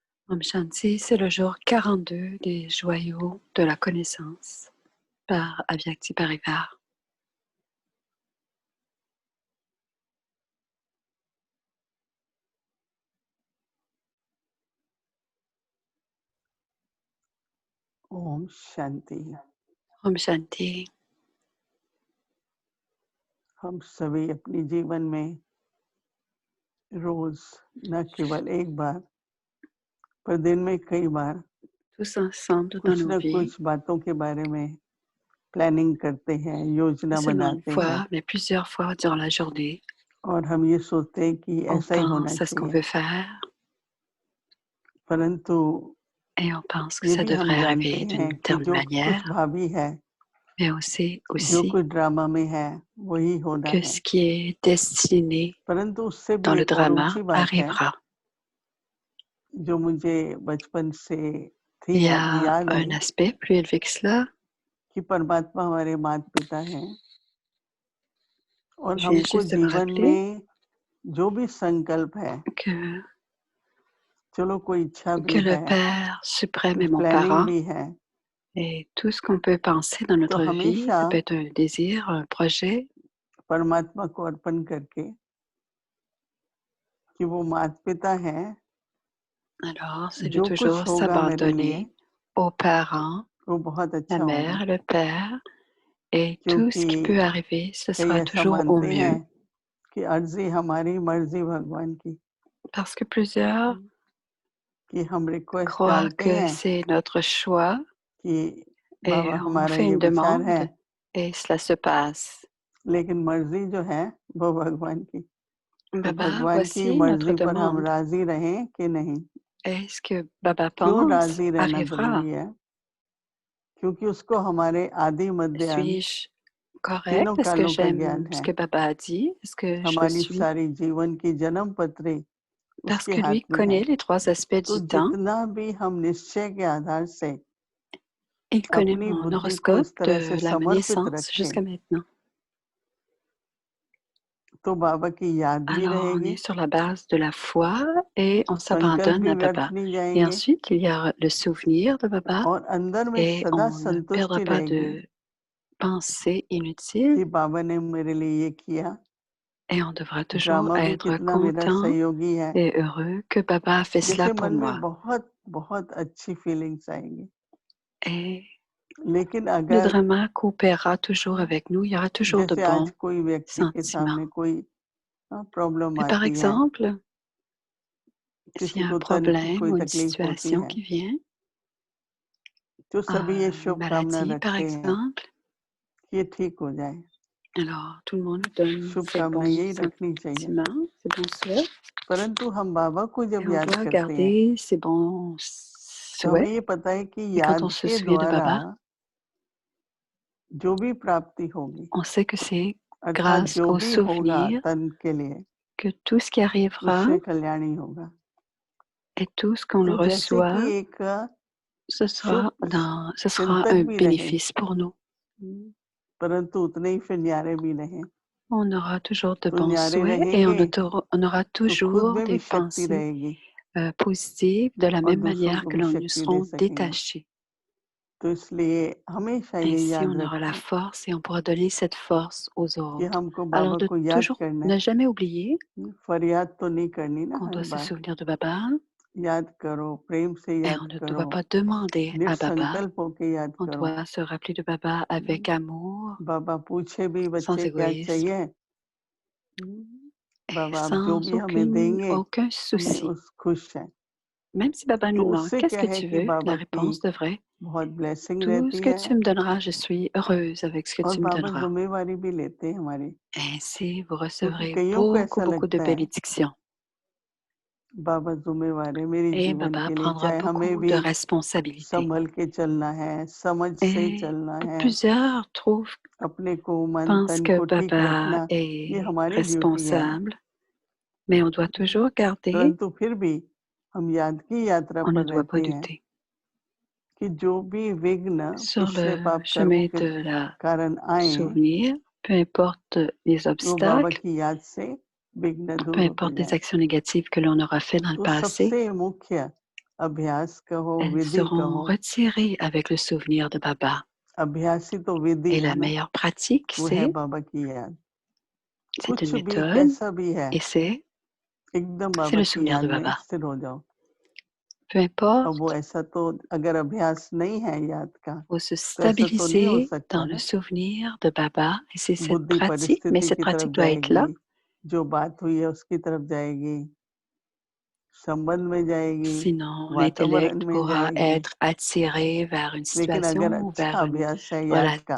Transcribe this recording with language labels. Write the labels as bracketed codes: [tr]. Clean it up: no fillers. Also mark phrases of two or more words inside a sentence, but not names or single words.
[hi] ओम शांति, [fr] c'est le jour 42 des joyaux de la connaissance par Avyakti Parivar. [hi] ओम शांति। Om Shanti, हम सभी अपने जीवन में रोज न केवल एक बार पर दिन में कई बार [fr] tous ensemble dans [hi] कुछ [fr] nos [hi] न [fr] vies, [hi] कुछ बातों के बारे में प्लानिंग करते हैं, योजना [fr] pas seulement une [hi] बनाते हैं [fr] fois, mais plusieurs fois durant la journée, [hi] और हम ये सोचते हैं कि [fr] on [hi] ऐसा ही होना [fr] pense à ce qu'on [hi] चाहिए, [fr] veut faire [hi] परंतु [fr] et on pense que [hi] ये [fr] ça [hi] भी हम [fr] devrait [hi] जानते [fr] arriver [hi] हैं [fr] d'une [hi] कि [fr] telle [hi] जो कुछ [fr] manière, [hi] भावी है, [fr] mais aussi [hi] जो कुछ ड्रामा में है वही होना [fr] que [hi] है, [fr] ce qui est destiné [hi] परंतु उससे [fr] dans [hi] भी [fr] le [hi] एक और [fr] drama [hi] ऊंची बात है [fr] arrivera. [hi] जो मुझे बचपन से थी, [fr] Il y [hi] अब [fr] a [hi] याद [fr] un [hi] आई [fr] aspect plus élevé que cela. [hi] कि परमात्मा हमारे माता पिता हैं और [fr] Je viens [hi] हमको [fr] juste de me [hi] जीवन [fr] rappeler [hi] में जो भी संकल्प है, [fr] que [hi] चलो कोई इच्छा भी [fr] le [hi] है, [fr] Père suprême [hi] कुछ [fr] est mon [hi] प्लानिंग [fr] parent. [hi] भी है, [fr] Et tout ce qu'on peut penser dans [hi] तो [fr] notre vie, [hi] हमेशा [fr] ça peut être un désir, un projet. [hi] परमात्मा को अर्पण करके कि वो माता पिता हैं, [fr] Alors, c'est de [hi] जो कुछ [fr] toujours [hi] होगा मेरे लिए [fr] s'abandonner aux parents, [hi] वो बहुत [fr] la [hi] अच्छा होगा, [fr] mère, le père, et tout ce [hi] क्योंकि [fr] qui peut arriver, ce [hi] कई [fr] sera [hi] ऐसा [fr] toujours au [hi] मानते हैं [fr] mieux. [hi] कि अर्जी हमारी मर्जी भगवान की, [fr] Parce que plusieurs [hi] कि हम रिक्वेस्ट [fr] croient [hi] डालते [fr] que [hi] हैं [fr] c'est notre choix [hi] कि [fr] et [hi] बाबा [fr] on [hi] हमारा [fr] fait [hi] ये [fr] une [hi] विचार है, [fr] demande et cela se passe. [hi] लेकिन मर्जी जो है वो भगवान की, तो [fr] Baba, [hi] भगवान की [fr] voici notre [hi] मर्जी पर हम [fr] demande. [hi] राजी रहें कि नहीं। [fr] Est-ce que Baba [hi] क्यों [fr] pense [hi] राजी रहना [fr] arrivera? [hi] जरूरी है? क्योंकि उसको हमारे आदि मध्य अंत [fr] Suis-je [hi] तीनों [fr] correcte? Est-ce que [hi] कालों का ज्ञान [fr] j'aime ce [hi] है, [fr] que Baba a dit? Est-ce que je le [hi] हमारी [fr] suis? [hi] सारी जीवन की जन्म पत्री [fr] Parce [hi] उसके [fr] que lui [hi] हाथ में है, [fr] connaît les 3 aspects [hi] तो [fr] du temps. [hi] जितना भी हम निश्चय के आधार से [fr] Il connaît [hi] अपनी [fr] mon [hi] बुद्धि को [fr] horoscope [hi] इस तरह से [fr] de la [hi] समर्पित [fr] naissance [hi] रखें [fr] jusqu'à maintenant. [hi] तो बाबा की याद भी [fr] Alors, on [hi] रहेगी, [fr] est sur la base de la foi et on [hi] संकल्प [fr] s'abandonne [hi] भी [fr] à [hi] व्यर्थ [fr] Baba. [hi] नहीं [fr] Et [hi] जाएंगे [fr] ensuite, il y a le souvenir de Baba [hi] और अंदर में [fr] et [hi] सदा [fr] on ne perdra [hi] संतुष्टि [fr] pas [hi] रहेगी [fr] de pensées inutiles [hi] कि बाबा ने मेरे लिए ये किया, [fr] et on devra toujours [hi] ड्रामा भी [fr] être [hi] कितना मेरा [fr] content [hi] सहयोगी है, [fr] et heureux que Baba a fait cela [hi] जैसे [fr] pour [hi] मन में [fr] moi. [hi] बहुत बहुत अच्छी फीलिंग्स आएंगी। [fr] Et [hi] लेकिन [fr] le [hi] अगर [fr] drama coopérera toujours avec nous. Il y aura toujours de [hi] जैसे आज [fr] bons [hi] कोई व्यक्ति के [fr] sentiments. [hi] सामने कोई प्रॉब्लम [fr] Et par [hi] आती है, [fr] exemple, s'il [hi] किसी [fr] y a un [hi] को तन की [fr] problème [hi] कोई [fr] ou une [hi] तकलीफ होती [fr] situation [hi] है, [fr] qui vient, [hi] तो सभी ये [fr] une [hi] शुभ कामना [fr] maladie par [hi] रखते हैं [fr] exemple, [hi] कि ये ठीक हो जाए, [fr] alors tout le monde donne [hi] शुभ [fr] ses [hi] कामना [fr] bons [hi] यही रखनी चाहिए, [fr] sentiments, ses bons souhaits, [hi] परंतु हम बाबा को [fr] et [hi] जब [fr] on [hi] याद [fr] doit [hi] करते हैं [fr] garder ses bons [hi] तो हमें [fr] souhaits. [hi] ये पता है कि [fr] Et quand on [hi] याद [fr] se [hi] के [fr] souvient de [hi] द्वारा [fr] Baba, [hi] जो भी प्राप्ति होगी, [fr] on sait que c'est [hi] अर्थात [fr] grâce [hi] जो [fr] au [hi] भी होगा [fr] souvenir [hi] तन के लिए [fr] que tout ce qui arrivera [hi] उससे कल्याणी होगा। [fr] et tout ce qu'on [hi] तो जैसे कि [fr] reçoit, [hi] एक [fr] ce [hi] शुभ [fr] sera [hi] चिंतक [fr] un [hi] भी रहे, [fr] bénéfice pour nous. [hi] परंतु उतने ही फिर न्यारे भी रहे, [fr] On aura toujours de [hi] तो [fr] bons [hi] न्यारे [fr] souhaits et [hi] रहेंगे [fr] on aura [hi] तो खुद [fr] toujours [hi] में भी [fr] des [hi] शक्ति [fr] pensées [hi] रहेगी [fr] positives de la [hi] और [fr] même [hi] दूसरों [fr] manière [hi] को [fr] que [hi] भी [fr] nous [hi] शक्ति दे [fr] serons [hi] सकेंगे। [fr] détachés. [hi] तो इसलिए हमेशा ये [fr] Ainsi, [hi] याद [fr] on aura la [hi] रखें [fr] force et on pourra donner cette force aux [hi] कि [fr] autres. [hi] हमको [fr] Alors, [hi] बाबा [fr] de [hi] को याद [fr] toujours [hi] करना [fr] ne [hi] है, [fr] jamais oublier [hi] फरियाद तो नहीं करनी ना [fr] qu'on [hi] हर [fr] doit se [hi] बार, [fr] souvenir de Baba [hi] याद करो, प्रेम से [fr] et [hi] याद [fr] on ne [hi] करो, [fr] doit pas demander à Baba. [hi] निसंकल्प होके याद [fr] On [hi] करो। [fr] doit se rappeler de Baba avec amour, [hi] बाबा पूछे भी [fr] sans [hi] बच्चे क्या [fr] égoïsme [hi] चाहिए, [fr] et [hi] बाबा आप जो [fr] sans [hi] भी हमें देंगे [fr] aucun [hi] हमें [fr] souci. [hi] उस खुश है। [fr] Même si Baba [hi] तो [fr] nous demande [hi] उससे [fr] qu'est-ce [hi] क्या [fr] que [hi] है [fr] tu [hi] कि [fr] veux, la [hi] बाबा की [fr] réponse devrait [hi] बहुत ब्लेसिंग [fr] tout ce [hi] रहती [fr] que [hi] है [fr] tu me donneras, je suis heureuse avec ce que [hi] और [fr] tu me [hi] बाबा [fr] donneras. [hi] जिम्मेवारी भी लेते हैं हमारी, [fr] Ainsi, vous [hi] क्योंकि [fr] recevrez [hi] कईयों को [fr] beaucoup, [hi] ऐसा [fr] beaucoup de [hi] लगता है [fr] bénédictions. [hi] बाबा जिम्मेवार है मेरी [fr] Et [hi] जीवन [fr] Baba [hi] के लिए, [fr] prendra [hi] चाहे हमें [fr] beaucoup [hi] भी [fr] de responsabilités. [hi] संभल के चलना है, समझ से [fr] Et [hi] चलना है, [fr] plusieurs [hi] अपने को मन [fr] pensent [hi] तन [fr] que [hi] को ठीक [fr] Baba [hi] रखना, ये [fr] est [hi] हमारी ड्यूटी है, [fr] responsable, mais on doit toujours garder, [hi] परंतु फिर भी हम याद की यात्रा [fr] on ne [hi] पर [fr] doit pas [hi] रहते हैं [fr] douter. [hi] कि जो भी विघ्न [fr] Sur [hi] पिछले [fr] le [hi] पाप कर्मों [fr] chemin [hi] के [fr] de la [hi] कारण आए, [fr] souvenir, peu importe les [hi] वो बाबा [fr] obstacles, [hi] की याद से विघ्न [fr] peu [hi] दूर होते [fr] importe les [hi] जाए। [fr] actions négatives que l'on aura fait dans le [hi] तो [fr] passé, [hi] सबसे मुख्य अभ्यास कहो, [fr] elles [hi] विधि [fr] seront [hi] कहो। [fr] retirées avec le souvenir de Baba. [hi] अभ्यास ही तो विधि [fr] Et [hi] है [fr] la [hi] ना, [fr] meilleure pratique, [hi] वो है बाबा की याद। [fr] c'est une [hi] कुछ भी [fr] méthode, [hi] कैसा भी है, [fr] et [hi] एकदम [fr] c'est [hi] बाबा [fr] le [hi] की [fr] souvenir [hi] याद [fr] de [hi] में [fr] Baba. [hi] स्थिर हो जाओ। [fr] Peu [hi] अब वो [fr] importe, [hi] ऐसा तो अगर अभ्यास नहीं है याद का, [fr] faut se [hi] तो ऐसा तो नहीं हो [fr] stabiliser [hi] सकता [fr] dans le [hi] ना। [fr] souvenir de Baba. Et c'est cette [hi] बुद्धि [fr] pratique, mais [hi] परिस्थिति [fr] cette [hi] की [fr] pratique [hi] तरफ [fr] doit être [hi] जाएगी, [fr] là. [hi] जो बात हुई है उसकी तरफ जाएगी, संबंध में जाएगी, [fr] Sinon, [hi] वातावरण [fr] l'intellect [hi] में [fr] pourra [hi] जाएगी। [fr] être attiré vers une [hi] लेकिन अगर [fr] situation ou [hi] अच्छा [fr] vers une [hi] अभ्यास है याद का,